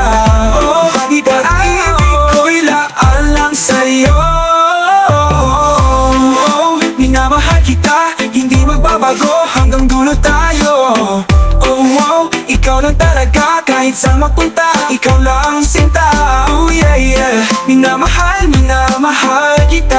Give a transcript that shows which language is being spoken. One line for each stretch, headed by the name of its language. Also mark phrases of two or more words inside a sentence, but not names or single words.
Filipino: Oh, pag-ibig ko'y laan lang sa'yo. Minamahal kita, hindi magbabago, hanggang dulo tayo. Ikaw lang talaga, kahit saan mapunta, ikaw lang sinta.
English: Oh yeah, yeah.
Filipino: Minamahal, minamahal kita.